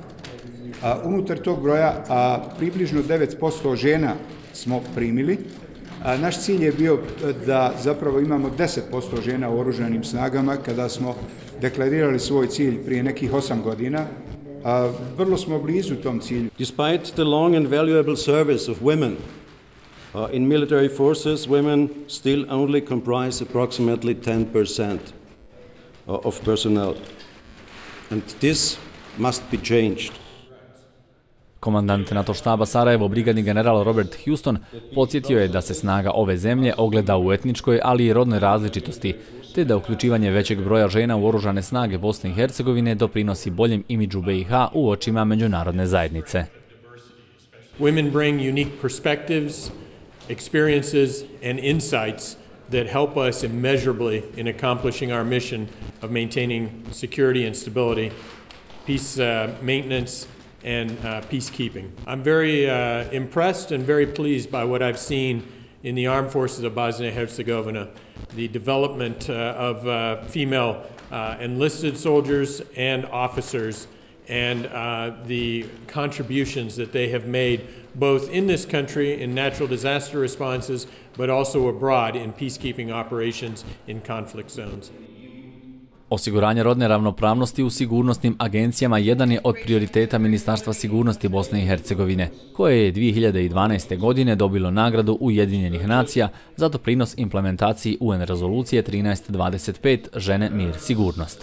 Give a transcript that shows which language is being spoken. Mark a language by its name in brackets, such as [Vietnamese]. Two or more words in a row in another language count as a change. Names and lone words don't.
[Bosnian] Unutar tog broja približno 9% žena smo primili. Naš cilj je bio da zapravo imamo 10% žena u oružanim snagama kada smo deklarirali svoj cilj prije nekih 8 godina. Vrlo smo blizu tom cilju. [English] Despite the long and valuable service of women in military forces, women still only comprise approximately 10% of personnel. And this must be changed. [Bosnian] Komandant NATO štaba Sarajevo, brigadni general Robert Houston, podsjetio je da se snaga ove zemlje ogleda u etničkoj, ali i rodnoj različitosti, te da uključivanje većeg broja žena u oružane snage Bosne i Hercegovine doprinosi boljem imidžu BiH u očima međunarodne zajednice. [English] Women bring unique perspectives, experiences and insights that help us immeasurably in accomplishing our mission of maintaining security and stability, peace maintenance, and peacekeeping. I'm very impressed and very pleased by what I've seen in the armed forces of Bosnia and Herzegovina, the development of female enlisted soldiers and officers, and the contributions that they have made both in this country in natural disaster responses, but also abroad in peacekeeping operations in conflict zones. [Bosnian] Osiguranje rodne ravnopravnosti u sigurnosnim agencijama jedan je od prioriteta Ministarstva sigurnosti Bosne i Hercegovine, koje je 2012. godine dobilo nagradu Ujedinjenih nacija za doprinos implementaciji UN rezolucije 1325 Žene, mir, sigurnost.